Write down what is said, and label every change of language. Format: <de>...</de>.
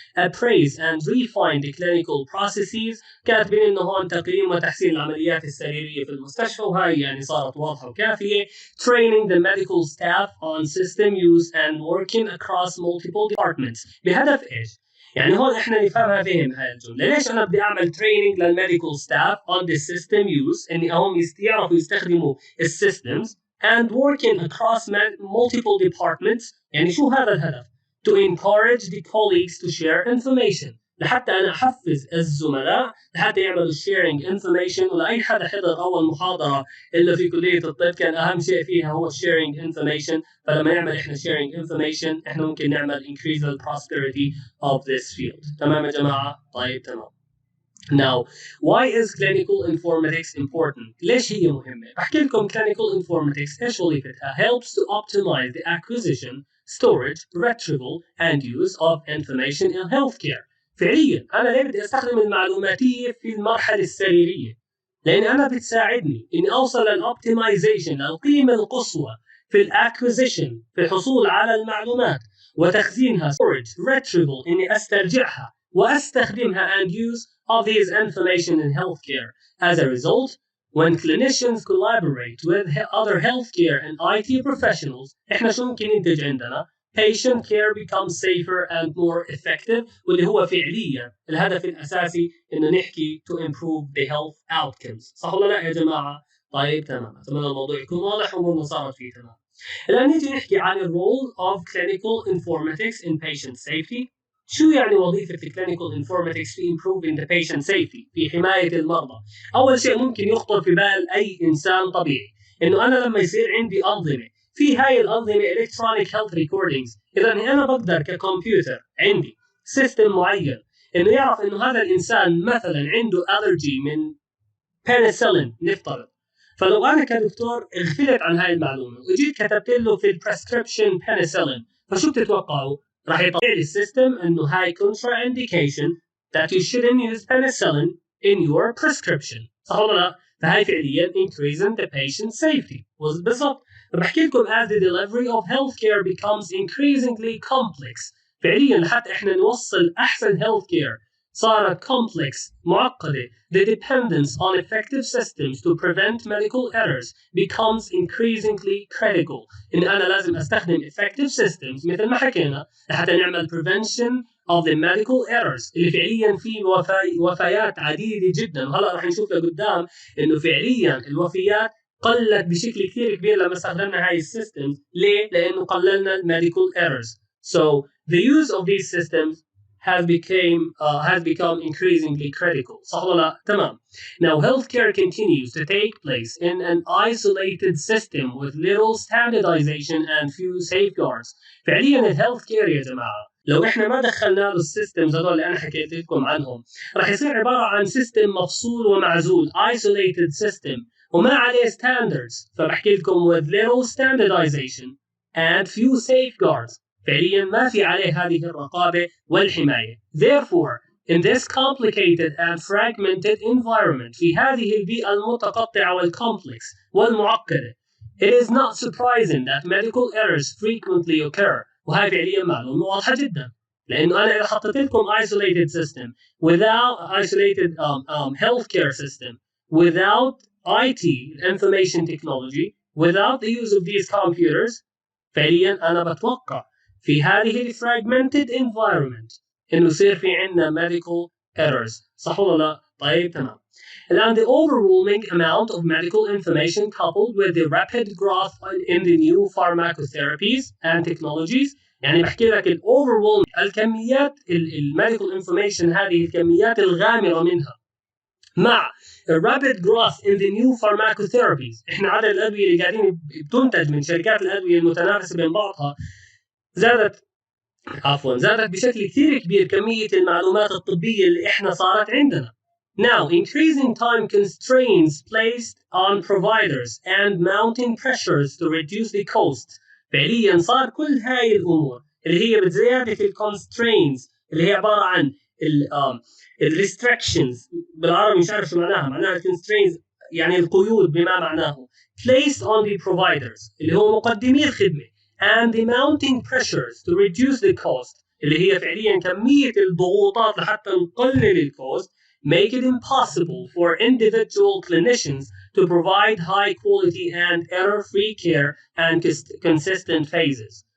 <en>appraise and refine the clinical processes،</en> <ar>كاتبين انه هون تقييم وتحسين العمليات السريريه في المستشفى، وهاي يعني صارت واضحه وكافيه.</ar> <en>training the medical staff on system use and working across multiple departments،</en> <ar>بهدف ايش؟ يعني هون احنا نفهمها فهم هاي الجمله، ليش انا بدي اعمل تريننج للميديكال ستاف</ar> <en>on the system use،</en> <ar>اني هم يعرفوا يستخدموا السيستمز</ar> <en>and working across multiple departments.</en> <ar>يعني شو هذا الهدف؟</ar> <en>to encourage the colleagues to share information،</en> <ar>لحتى انا احفز الزملاء لحتى يعملوا</ar> <en>sharing information.</en> <ar>ولاي حدا حضر اول محاضره الا في كليه الطب كان اهم شيء فيها هو</ar> <en>sharing information.</en> <ar>فلما نعمل احنا</ar> <en>sharing information</en> <ar>احنا ممكن نعمل</ar> <en>increase the prosperity of this field.</en> <ar>تمام يا جماعه؟ طيب تمام.</ar> <en>Now, why is clinical informatics important?</en> <ar>ليش هي مهمة؟ بحكي لكم</ar> <en>clinical informatics</en> <ar>إيش وظيفتها؟</ar> <en>Helps to optimize the acquisition, storage, retrieval, and use of information in healthcare.</en> <ar>فعليا أنا ليه بدي أستخدم المعلوماتية في المرحلة السريرية؟ لأن أنا بتساعدني إني أوصل للأوبتمايزيشن، القيمة القصوى في الأكوزيشن، في الحصول على المعلومات وتخزينها،</ar> <en>storage, retrieval،</en> <ar>إني أسترجعها وأستخدمها</ar> <en>and use of these information in healthcare. As a result, when clinicians collaborate with other healthcare and IT professionals,</en> <ar>إحنا شو ممكن ينتج عندنا؟</ar> <en>Patient care becomes safer and more effective،</en> <ar>واللي هو فعليا الهدف الأساسي إنه نحكي</ar> <en>to improve the health outcomes.</en> <ar>صح ولا لا يا جماعة؟ طيب تمام، أتمنى الموضوع يكون واضح وأمورنا صارت فيه تمام. الآن نيجي نحكي عن ال</ar> <en>role of clinical informatics in patient safety.</en> <ar>شو يعني وظيفة clinical informatics في</ar> <en>improving the patient safety،</en> <ar>في حماية المرضى؟ أول شيء ممكن يخطر في بال أي إنسان طبيعي إنه أنا لما يصير عندي أنظمة، في هاي الأنظمة</ar> <en>electronic health recordings،</en> <ar>إذا أنا بقدر ككمبيوتر عندي سيستم معين إنه يعرف إنه هذا الإنسان مثلا عنده allergy من penicillin نفترض. فلو انا كدكتور غفلت عن هاي المعلومه وجيت كتبت له في البريسكريبشن بنسلين، فشو بتتوقعوا؟ راح يطلع لي السيستم انه هاي</ar> <en>contra indication that you shouldn't use penicillin in your prescription.</en> <ar>صح ولا لا؟ فهاي فعليا</ar> <en>increasing the patient safety.</en> <ar>بالضبط. بحكي لكم</ar> <en>as the delivery of healthcare becomes increasingly complex،</en> <ar>فعليا لحتى احنا نوصل احسن healthcare صارت complex معقدة.</ar> <en>The dependence on effective systems to prevent medical errors becomes increasingly critical.</en> <ar>إن أنا لازم أستخدم effective systems مثل ما حكينا لحتى نعمل</ar> <en>prevention of the medical errors،</en> <ar>اللي فعليا في وفيات عديدة جدا، وهلا راح نشوف لقدام إنه فعليا الوفيات قلت بشكل كثير كبير لما استخدمنا هاي السيستمز. ليه؟ لأنه قللنا medical errors.</ar> <en>So the use of these systems has become increasingly critical.</en> <ar>صح ولا لا؟ تمام.</ar> <en>Now healthcare continues to take place in an isolated system with little standardization and few safeguards.</en> <ar>فعليا الهيلث كير يا جماعة لو احنا ما دخلنا له السيستمز هذول اللي انا حكيت لكم عنهم، راح يصير عبارة عن سيستم مفصول ومعزول isolated system وما عليه standards. فبحكي لكم</ar> <en>with little standardization and few safeguards،</en> <ar>فعليا ما في عليه هذه الرقابة والحماية.</ar> <en>Therefore, in this complicated and fragmented environment،</en> <ar>في هذه البيئة المتقطعة والcomplex والمعقدة،</ar> <en>it is not surprising that medical errors frequently occur.</en> <ar>وهي فعليا معلومة واضحة جدا، لأنه أنا إذا حطيت لكم</ar> <en>isolated system without isolated healthcare system without IT information technology without the use of these computers،</en> <ar>فعليا أنا بتوقع في هذه ال</ar> <en>fragmented environment</en> <ar>إنه يصير في عندنا medical errors. صح ولا لا؟ طيب تمام. الآن</ar> <en>the overwhelming amount of medical information coupled with the rapid growth in the new pharmacotherapies and technologies،</en> <ar>يعني بحكي لك ال overwhelming الكميات الميديكال انفورميشن، هذه الكميات الغامرة منها، مع</ar> <en>rapid growth in the new pharmacotherapies،</en> <ar>احنا عدد الأدوية اللي قاعدين بتنتج من شركات الأدوية المتنافسة بين بعضها زادت بشكل كثير كبير كمية المعلومات الطبية اللي احنا صارت عندنا.</ar> <en>Now, increasing time constraints placed on providers and mounting pressures to reduce the cost.</en> <ar>فعليا صار كل هاي الأمور اللي هي بزيادة في constraints اللي هي عبارة عن restrictions، بالعربي مش عارف شو معناها constraints يعني القيود بما معناه،</ar> <en>placed on the providers</en> <ar>اللي هو مقدمي الخدمة</ar> <en>and the mounting pressures to reduce the cost</en> <ar>اللي هي فعليا كمية الضغوطات لحتى نقلل الكوست</ar> <en>make it impossible for individual clinicians to provide high quality and error-free care and consistent phases.</en>